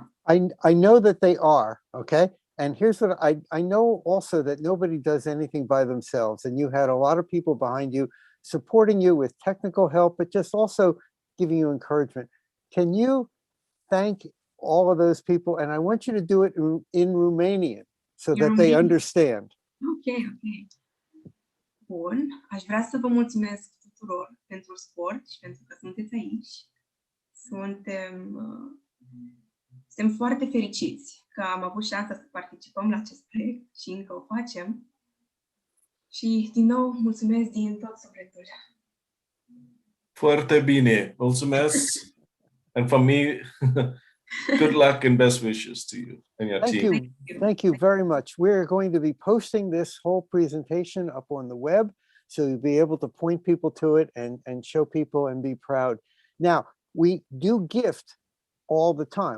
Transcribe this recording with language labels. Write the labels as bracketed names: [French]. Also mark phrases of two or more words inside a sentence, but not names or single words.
[English] I know that they are, okay? And here's what I know also, that nobody does anything by themselves, and you had a lot of people behind you supporting you with technical help, but just also giving you encouragement. Can you thank all of those people? And I want you to do it in Romanian so that they understand. Ok. [Romanian] Bun, aș vrea să vă mulțumesc tuturor pentru sport și pentru că sunteți aici. Suntem foarte fericiți că am avut șansa să participăm la acest proiect și încă o facem. Și din nou mulțumesc din tot sufletul. Foarte bine, mulțumesc. [English] And for me, good luck and best wishes to you and your team. Thank you very much. We're going to be posting this whole presentation up on the web, so you'll be able to point people to it and show people and be proud. Now, we do gift all the time.